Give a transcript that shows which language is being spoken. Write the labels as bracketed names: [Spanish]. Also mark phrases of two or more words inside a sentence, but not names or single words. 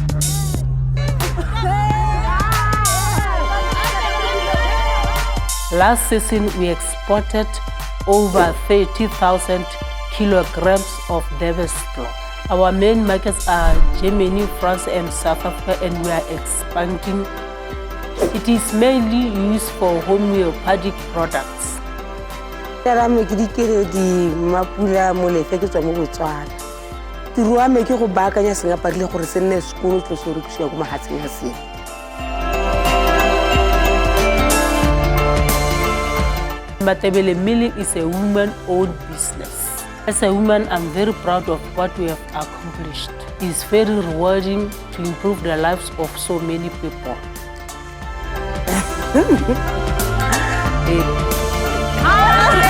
[English] Last season, we exported over 30,000 kilograms of devil's claw. Our main markets are Germany, France, and South Africa, and we are expanding. It is mainly used for homeopathic products. [Tswana] Tiro ya me ke go baakanya sengapadi le gore se nne sekolo tlo se rekisiwa go mahatsheng a seng. [English] Matebeleng Milling is a woman-owned business. As a woman, I'm very proud of what we have accomplished. It's very rewarding to improve the lives of so many people. Ah!